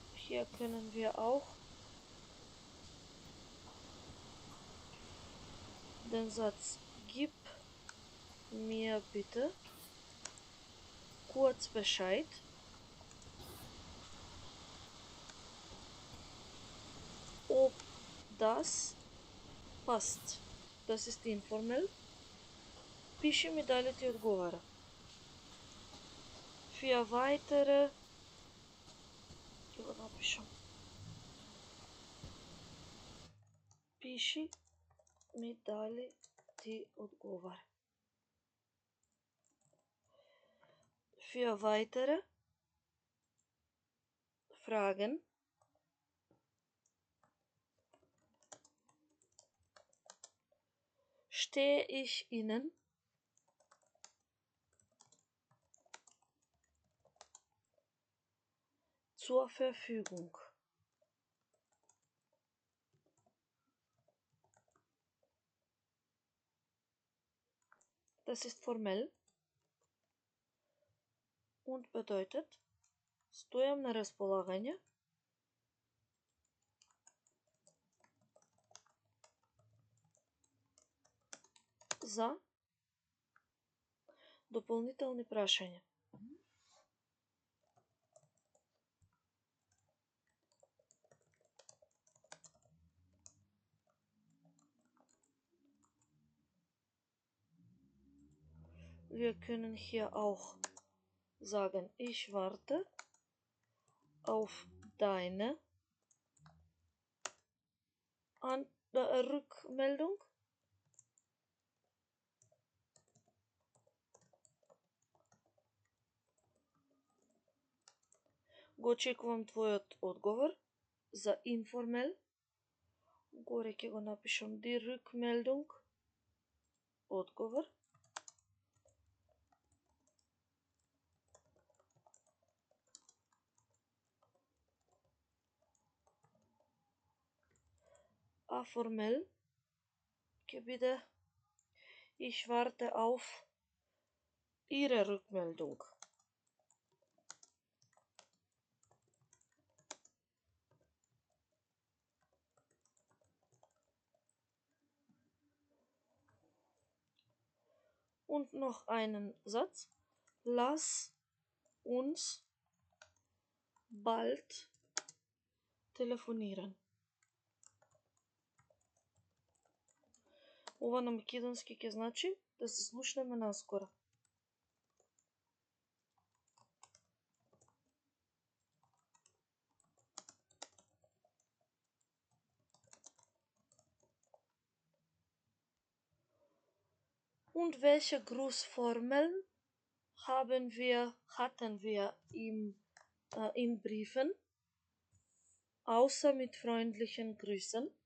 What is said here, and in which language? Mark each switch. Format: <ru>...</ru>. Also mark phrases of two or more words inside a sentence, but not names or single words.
<de>Hier können wir auch den Satz gib mir bitte kurz Bescheid, ob das passt. Das ist informell.</de> <mk>Пиши ми дали ти одговара.</mk> <de>Für weitere</de> <mk>ќе го напишам. Пиши ми дали ти одговара.</mk> <de>Für weitere Fragen stehe ich Ihnen zur Verfügung. Das ist formell und bedeutet</de> <mk>стојам на располагање за дополнителни прашања.</mk> <de>Wir können hier auch sagen, ich warte auf deine Rückmeldung.</de> <mk>Го очекувам твојот одговор за информел. Горе ќе го напишам</mk> <de>die Rückmeldung.</de> <mk>Одговор. А формел ќе биде</mk> <de>ich warte auf ihre Rückmeldung. Und noch einen Satz. Lass uns bald телефониран.</de> <mk>Ова на македонски ќе значи да се слушнеме наскоро.</mk> <de>Und welche Grußformeln hatten wir in Briefen, außer mit freundlichen Grüßen?</de>